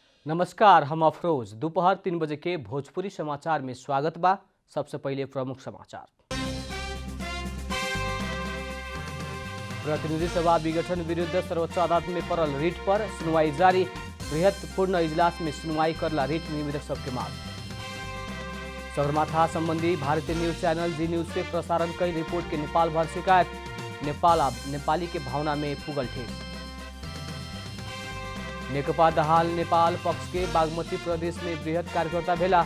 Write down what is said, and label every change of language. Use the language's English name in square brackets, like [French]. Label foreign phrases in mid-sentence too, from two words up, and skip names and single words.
[Bhojpuri] नमस्कार, हम अफरोज। दोपहर 3 बजे के भोजपुरी समाचार में स्वागत बा। सबसे पहले प्रमुख समाचार। प्रतिनिधि सभा विघटन विरुद्ध सर्वोच्च अदालत में पड़ल रिट पर सुनवाई जारी। बृहत पूर्ण इजलास में सुनवाई करला रिट निवेदक सबके मांग। सगरमाथा संबंधी भारतीय न्यूज चैनल जी न्यूज से प्रसारण कई रिपोर्ट के नेपाल भर शिकायत। नेपाली के भावना में पुगल ठेस। नेकपा दहाल नेपाल पक्ष के बागमती प्रदेश में बृहत कार्यकर्ता भेला।